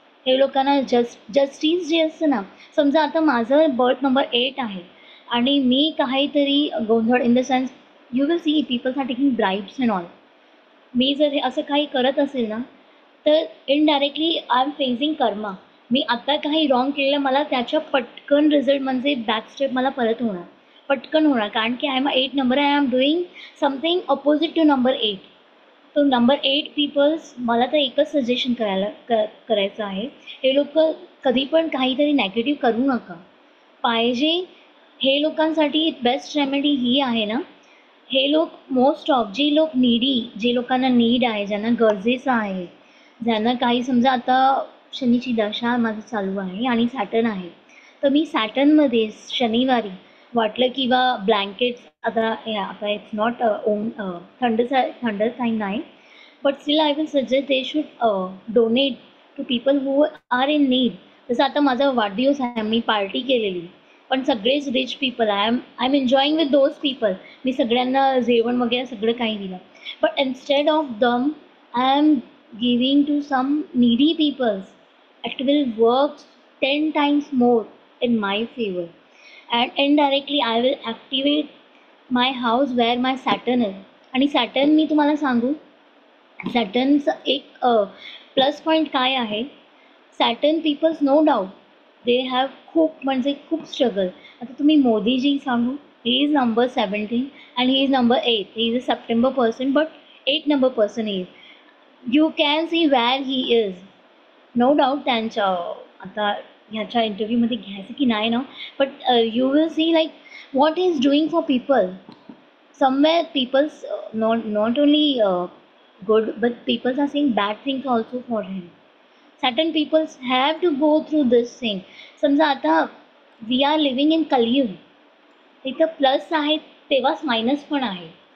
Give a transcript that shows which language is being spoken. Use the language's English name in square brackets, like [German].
[Marathi] हे लोकांना justice J असतं ना, समजा आता माझं बर्थ नंबर 8 आहे आणि मी काहीतरी गोंधळ, [English] In the sense you will see peoples are taking bribes and all. [Marathi] मी जर असं काही करत असेल ना, तर इनडायरेक्टली [English] I am facing karma. [Marathi] मी आता काही रॉंग केलेलं, मला त्याच्या पटकन रिझल्ट म्हणजे बॅक स्टेप मला परत होणार, पटकन होणार. [English] कारण की I am 8 number, I am doing something opposite to number 8. [Marathi] तो नंबर 8 पीपल्स, मला तर एकच सजेशन करायचं आहे, हे लोक कधी पण काहीतरी नॅगेटिव्ह करू नका पाहिजे. हे लोकांसाठी बेस्ट रेमेडी ही आहे ना, हे लोक मोस्ट ऑफ जे लोक नीडी, जे लोकांना नीड आहे, ज्यांना गरजेचं आहे, ज्यांना काही, समजा आता शनीची दशा माझं चालू आहे आणि सॅटर्न आहे, तर मी सॅटर्नमध्ये शनिवारी वाटलं किंवा ब्लँकेट्स, आता इट्स नॉट ओन थंड टाईम नाही, [English] But still I will suggest they should donate to people who are in need. [Marathi] जसं आता माझा वाढदिवस आहे, मी पार्टी केलेली, पण सगळेच rich people, [English] I am enjoying with those people. [Marathi] मी सगळ्यांना जेवण वगैरे सगळं काही दिलं, [English] But instead of them I am giving to some needy peoples. It will work 10 times more in my favor. And indirectly I will activate my house where my Saturn is. [Marathi] आणि Saturn मी तुम्हाला सांगू, सॅटर्नचं एक plus point काय आहे, [English] Saturn peoples no doubt they have [Marathi] खूप struggle. आता तुम्ही मोदीजी सांगू, [English] He is number 17 and he is number 8. He is a September person, but 8 number person is. You can see where he is. No doubt [Marathi] त्यांच्या आता ह्याच्या इंटरव्ह्यूमध्ये घ्यायचं की नाही ना, [English] But you will see like what is doing for people. Somewhere peoples not only good, but peoples are saying bad things also for him. Certain peoples have to go through this thing. [Marathi] समजा आता [English] we are living in Kaliyug, [Marathi] इथं plus आहे तेव्हाच minus पण आहे.